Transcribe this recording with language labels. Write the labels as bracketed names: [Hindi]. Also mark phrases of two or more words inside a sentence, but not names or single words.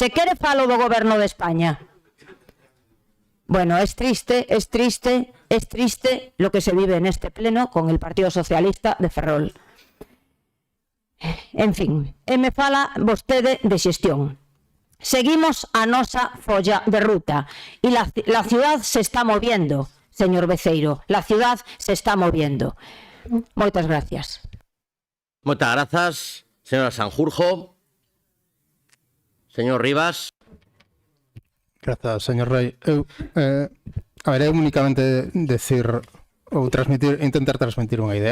[Spanish] Bueno, es triste lo que se vive en este pleno con el Partido Socialista de Ferrol. [Galician] En fin, me fala vostede de xestión. Seguimos a nosa folla de ruta [Spanish] y la ciudad se está moviendo, señor Beceiro. La ciudad se está moviendo. [Galician] Moitas gracias. Moitas grazas, señora Sanjurjo. Señor Rivas. Grazas, señor Rei. Eu únicamente decir ou intentar transmitir unha idea.